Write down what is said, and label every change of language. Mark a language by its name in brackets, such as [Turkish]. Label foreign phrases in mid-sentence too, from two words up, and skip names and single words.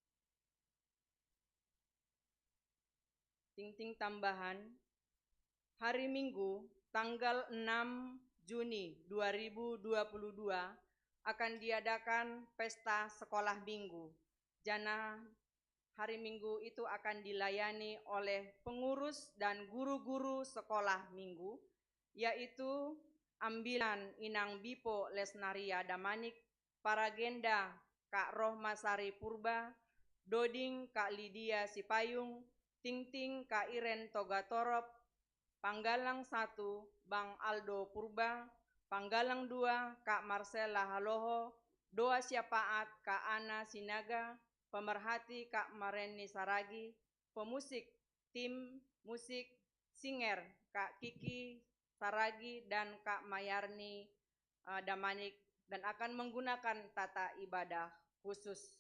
[Indonesian] Ting-ting tambahan, hari Minggu tanggal 6 Juni 2022 akan diadakan pesta sekolah minggu. Jana hari Minggu itu akan dilayani oleh pengurus dan guru-guru sekolah minggu, yaitu ambilan Inang Bipo Lesnaria Damanik, Paragenda Kak Rohmasari Purba, Doding Kak Lydia Sipayung, Ting-ting Kak Iren Togatorop, Panggalang 1 Bang Aldo Purba, Panggalang 2 Kak Marcella Haloho, Doa Syafaat Kak Ana Sinaga, pemerhati Kak Mareni Saragi, pemusik tim musik singer Kak Kiki Saragi dan Kak Mayarni Damanik, dan akan menggunakan tata ibadah khusus.